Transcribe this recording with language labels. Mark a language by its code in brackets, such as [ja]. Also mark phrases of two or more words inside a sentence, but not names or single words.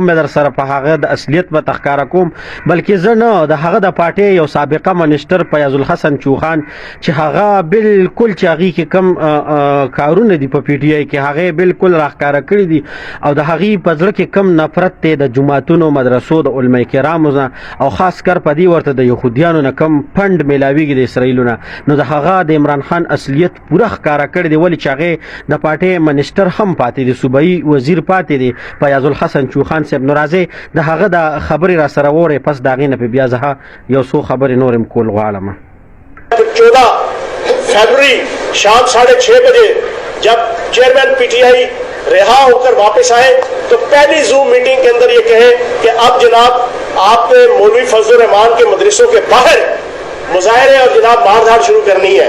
[ps] به در سره په هغه د اصلیت به تخکارا کوم، بلکې زه نه د هغه د پارټي یو سابقه منیسټر فیاض الحسن چوخان چې هغه بالکل چې هغه کې کم کارونه دي په پی ټی آی کې هغه بالکل راښکارا کړی دي او د هغه په ځل کې کم نفرت ته د جماعتونو مدرسو د علماء کرامو او خاص کر په دې ورته د یهودیانو نه کم فند ملاویږي د اسرائیلو نه، نو د هغه د عمران خان اصلیت پوره ښکارا کړی دی. ولې چې هغه د پارټي منیسټر هم پاتې دی، صوبایي وزیر پاتې دی فیاض الحسن چوخان صاحب. نو راځي د هغه د خبرې را سره وره پس داغې نه په بیا زه یو څو خبرې نورم کول غواړم. [ur] 14 فروری شام 6:30 بجے جب چیئرمین پی ٹی آئی رہا ہو کر واپس آئے تو پہلی زوم میٹنگ کے اندر یہ کہے کہ اب جناب آپ نے مولوی فضل رحمان کے مدرسوں کے باہر مظاہرے اور جناب مار دھاڑ شروع کرنی ہے.